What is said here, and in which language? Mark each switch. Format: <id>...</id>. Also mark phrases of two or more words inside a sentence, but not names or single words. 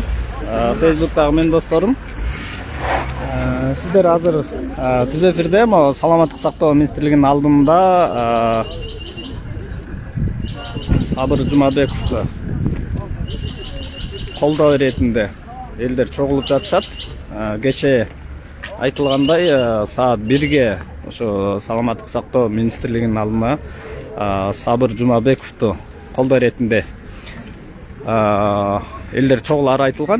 <kk>Facebook'tағы мен достарым.</kk> <ky>Сіздер азыр түз эфирде саламаттык сактоо министрлигинин алдында Сабыр Жумабековду колдоо иретинде элдер чогулуп жатышат. Кече айтылгандай саат 1-ге ошо саламаттык сактоо министрлигинин алдына Сабыр Жумабековду колдоо иретинде элдер чогулары айтылган.</ky>